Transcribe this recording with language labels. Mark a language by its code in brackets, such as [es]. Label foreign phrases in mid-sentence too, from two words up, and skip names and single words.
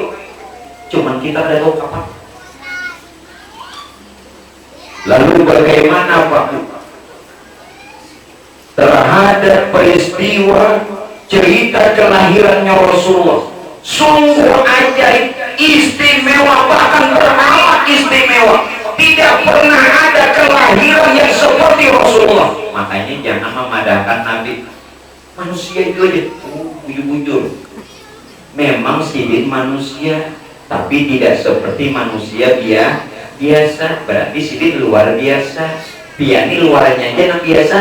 [id] Cuman kita tidak tahu kapan. Lalu bagaimana Pak terhadap peristiwa cerita kelahirannya Rasulullah? Sungguh ajaib, istimewa, bahkan beramat istimewa. Tidak pernah ada kelahiran yang seperti Rasulullah. [bjn] Makanya jangan memadahkan Nabi. Manusia itu aja, bujur-bujur. Memang sidin manusia, tapi tidak seperti manusia biasa. Berarti sidin luar biasa. Piani luarnya aja yang biasa.